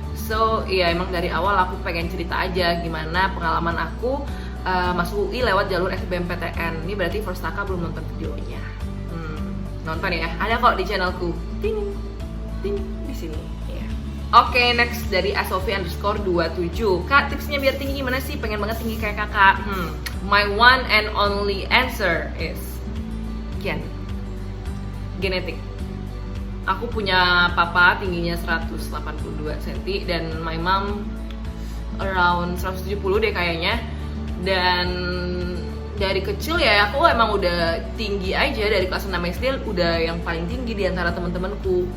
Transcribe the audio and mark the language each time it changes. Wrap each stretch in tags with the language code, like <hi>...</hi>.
<id>So iya emang dari awal aku pengen cerita aja gimana pengalaman aku masuk UI lewat jalur SBMPTN. Ini berarti Frostaka belum nonton videonya. Nonton ya, ada kok di channelku. Ting, ting di sini. Ya. Oke, next dari Asofi_27. Kak, tipsnya biar tinggi gimana sih? Pengen banget tinggi kayak kakak.</id> <en>My one and only answer is genetik.</en> <id>Aku punya papa tingginya 182 cm dan</id> <en>my mom around 170</en> <id>deh kayaknya. Dan dari kecil ya aku emang udah tinggi aja, dari kelas 6 SD udah yang paling tinggi di antara temen-temenku.</id>